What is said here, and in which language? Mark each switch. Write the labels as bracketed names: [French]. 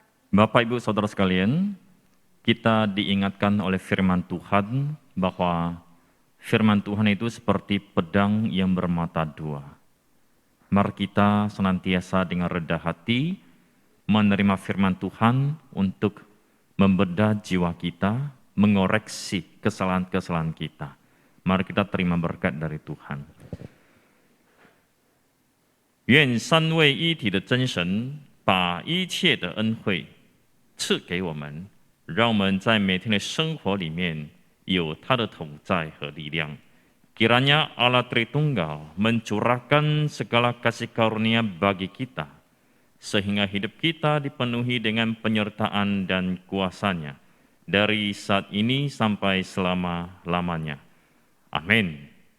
[Indonesian] Bapak Ibu Saudara sekalian, kita diingatkan oleh firman Tuhan bahwa firman Tuhan itu seperti pedang yang bermata dua. Mari kita senantiasa dengan rendah hati menerima firman Tuhan untuk membedah jiwa kita, mengoreksi kesalahan-kesalahan kita. Mari kita terima berkat dari Tuhan. [Chinese] 愿三位一体的真神把一切的恩惠赐给我们，让我们在每天的生活里面有他的同在和力量。 [Indonesian] Kiranya Allah Tritunggal mencurahkan segala kasih karunia bagi kita, sehingga hidup kita dipenuhi dengan penyertaan dan kuasa-Nya dari saat ini sampai selama-lamanya. Amin.